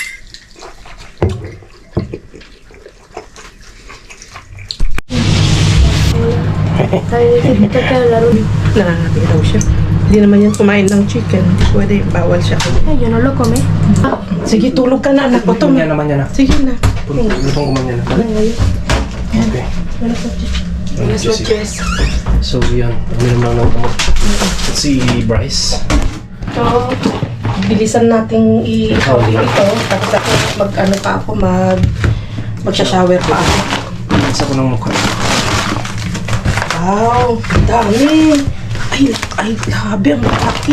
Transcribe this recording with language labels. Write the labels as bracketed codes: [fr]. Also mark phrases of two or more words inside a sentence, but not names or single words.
[tl] Nangangapi daw siya. Hindi naman yan kumain ng chicken. Hindi pwede. Bawal siya. [es] Yo no lo come. [tl] Sige, tulog ka na anak ko. Kumain naman yan na. Sige na. Lutong kumain yan na. Okay. [es] Buenas noches. [tl] So yan, kami naman ng si Bryce. So, bilisan nating i-hawli ito. Tapos ako mag-ano pa ako, mag-shower pa ako. Isa ko ng mukha. Wow, ang dami. Ay, grabe, ang malaki.